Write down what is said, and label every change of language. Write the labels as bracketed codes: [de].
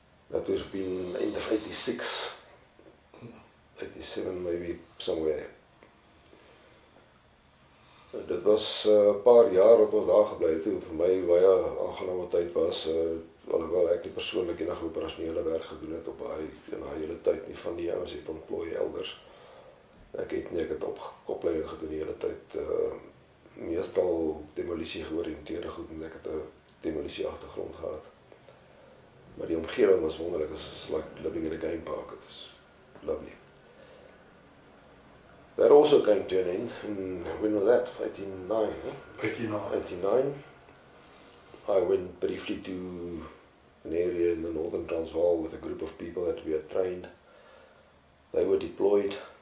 [en] That was been end of 86, 87 maybe, somewhere. [af] Dit was 'n paar jaar wat ons daar gebly het, toe vir my baie aangename tyd was, alhoewel ek nie persoonlik enige operasionele werk gedoen het op in daai hele tyd nie, van die ouens het ontplooi elders. Ek het opleiding gedoen die hele tyd, meestal demolisie georiënteerde goed, en ek het 'n demolisie agtergrond gehad. Maar die omgewing was wonderlik, [en] it's like living in a game park, it was lovely. That also came to an end, and when was that? 89, eh? 89. I went briefly to an area in the northern Transvaal with a group of people that we had trained. They were deployed.